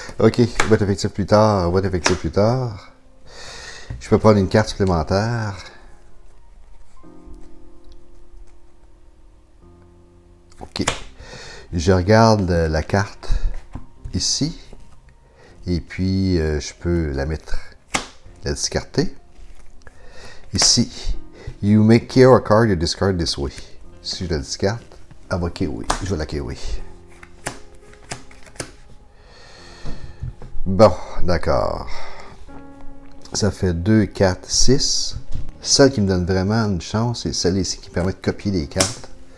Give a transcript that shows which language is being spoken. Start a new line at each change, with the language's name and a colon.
French: Ok, on va être effectif plus tard, Je peux prendre une carte supplémentaire. Ok. Je regarde la carte ici. Et puis, je peux la discarter.
English: Ici, you may KO a card you discard this way.
French: Si je la discarte, elle va KO. Je vais la KO. Bon, d'accord. Ça fait 2, 4, 6. Celle qui me donne vraiment une chance, c'est celle ici qui permet de copier les cartes.